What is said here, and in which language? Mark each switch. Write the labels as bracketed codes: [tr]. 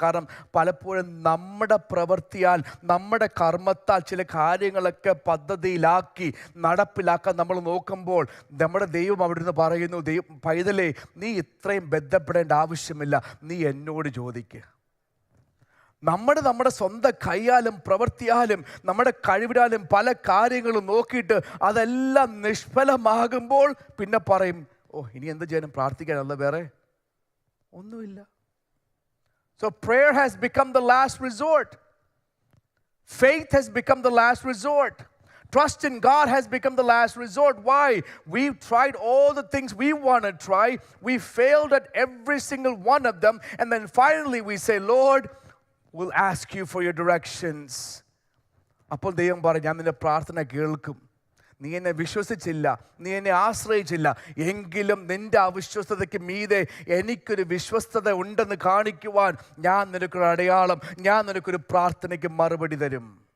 [ml] കാരണം പലപ്പോഴും നമ്മുടെ പ്രവൃത്തിയാൽ, നമ്മുടെ കർമ്മത്താൽ ചില കാര്യങ്ങളൊക്കെ പദ്ധതിയിലാക്കി നടപ്പിലാക്കാൻ നമ്മൾ നോക്കുമ്പോൾ നമ്മുടെ ദൈവം അവിടെ നിന്ന് പറയുന്നു, പൈതലേ, നീ ഇത്രയും ബന്ധപ്പെടേണ്ട ആവശ്യമില്ല, നീ എന്നോട് ചോദിക്കുക. നമ്മുടെ സ്വന്തം കൈയാലും പ്രവൃത്തിയാലും നമ്മുടെ കഴിവിനാലും പല കാര്യങ്ങളും നോക്കിയിട്ട് അതെല്ലാം നിഷ്ഫലമാകുമ്പോൾ പിന്നെ പറയും, ഇനി എന്ത് ചെയ്യാനും, പ്രാർത്ഥിക്കാനല്ല വേറെ ഒന്നുമില്ല. [en] So prayer has become the last resort. Faith has become the last resort. Trust in God has become the last resort. Why? We've tried all the things we want to try. We failed at every single one of them. And then finally we say, Lord, we'll ask you for your directions. [ml] അപ്പോൾ ദൈവം പറയും, ഞാൻ നിന്റെ പ്രാർത്ഥന കേൾക്കും. നീ എന്നെ വിശ്വസിച്ചില്ല, നീ എന്നെ ആശ്രയിച്ചില്ല, എങ്കിലും നിന്റെ അവിശ്വസ്തതയ്ക്ക് മീതെ എനിക്കൊരു വിശ്വസ്തത ഉണ്ടെന്ന് കാണിക്കുവാൻ ഞാൻ നിനക്കൊരു അടയാളം, ഞാൻ നിനക്കൊരു പ്രാർത്ഥനയ്ക്ക് മറുപടി തരും.